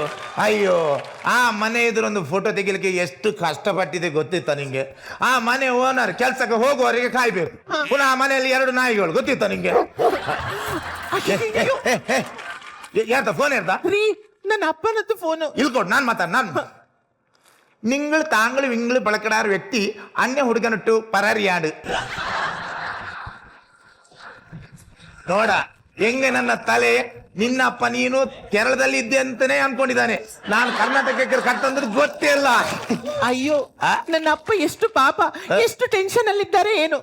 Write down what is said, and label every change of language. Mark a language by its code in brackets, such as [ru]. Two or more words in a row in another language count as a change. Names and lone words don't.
[kn] ಅಯ್ಯೋ, ಆ ಮನೆ ಎದುರೊಂದು ಫೋಟೋ ತೆಗಿಲಿಕ್ಕೆ ಎಷ್ಟು ಕಷ್ಟಪಟ್ಟಿದೆ ಗೊತ್ತಿತ್ತ ನಿಂಗೆ? ಆ ಮನೆ ಓನರ್ ಕೆಲ್ಸಕ್ಕೆ ಹೋಗುವವರೆಗೆ ಕಾಯ್ಬೇಕು. ಪುನಃ ಆ ಮನೆಯಲ್ಲಿ 2 ನಾಯಿಗಳು, ಗೊತ್ತಿತ್ತ ನಿಂಗೆ? ಯಾರ್ದ ಫೋನ್ ಯಾರ್ದ? ನನ್ನ ಅಪ್ಪನದ್ದು ಫೋನು. ಇಲ್ಕೊಡ್, ನಾನ್ ಮಾತಾಡ. നിങ്ങൾ താങ്കൾ വിങ്ങൾ പളക്കടാർ വ്യക്തി അന്യ ಹುಡುಗನಟ್ಟು ಪರಾರಿಯಾಡು. ನೋಡ ಹೆಂಗೆ ನನ್ನ ತಲೆ, ನಿನ್ನಪ್ಪ ನೀನು ಕೇರಳದಲ್ಲಿ ಇದ್ದೆ ಅಂತಾನೆ ಅನ್ಕೊಂಡಿದ್ದಾನೆ. ನಾನು ಕರ್ನಾಟಕಕ್ಕೆ ಕರ್ತಂದ್ರೆ ಗೊತ್ತೇ ಇಲ್ಲ. ಅಯ್ಯೋ, ನನ್ನ ಅಪ್ಪ ಎಷ್ಟು ಪಾಪ, ಎಷ್ಟು ಟೆನ್ಷನ್ ಅಲ್ಲಿದ್ದಾರೆ ಏನು.